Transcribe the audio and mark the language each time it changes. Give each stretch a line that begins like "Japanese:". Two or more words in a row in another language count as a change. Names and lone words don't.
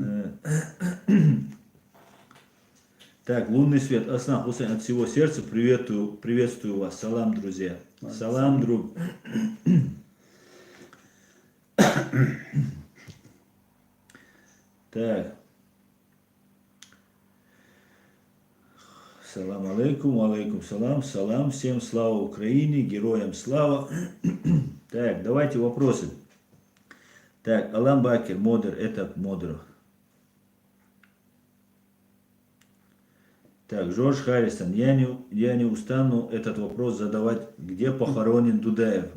Russian: Так, лунный свет. Аслан Хусейн, от всего сердца приветствую вас. Салам, друзья. Салам, друг. Так.
Arabic: سلام عليكم، عليكم سلام، سلام,
Russian: всем слава Украине, героям слава. Так, давайте вопросы. Так, Алан Бакер, модер, это модер. Так, Жорж Харрисон, я не устану этот вопрос задавать, где похоронен Дудаев.